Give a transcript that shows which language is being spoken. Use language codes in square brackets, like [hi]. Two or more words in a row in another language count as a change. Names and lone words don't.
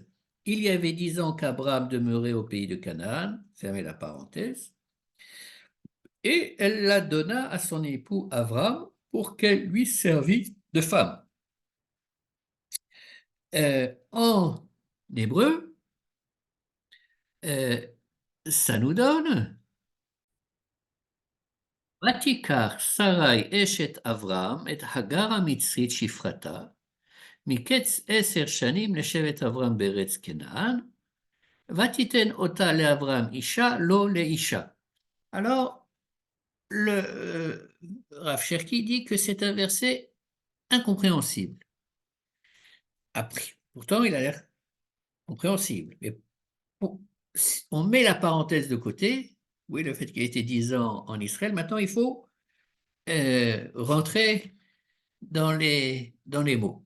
[fr] Il y avait 10 ans qu'Abraham demeurait au pays de Canaan, fermez la parenthèse, et elle la donna à son époux Abraham pour qu'elle lui servît de femme. En hébreu, euh, ça nous donne [he] ותיקח שרי אשת אברהם את הגר המצרית שפחתה, מקץ 10 שנים לשבט אברהם בארץ כנען, ותיתן אותה לאברהם אישה, לא לאישה. [fr] Alors, le Rav Cherki dit que c'est un verset incompréhensible. Après, pourtant, il a l'air compréhensible. Mais on met la parenthèse de côté, oui, le fait qu'il ait été 10 ans en Israël, maintenant il faut rentrer dans les mots.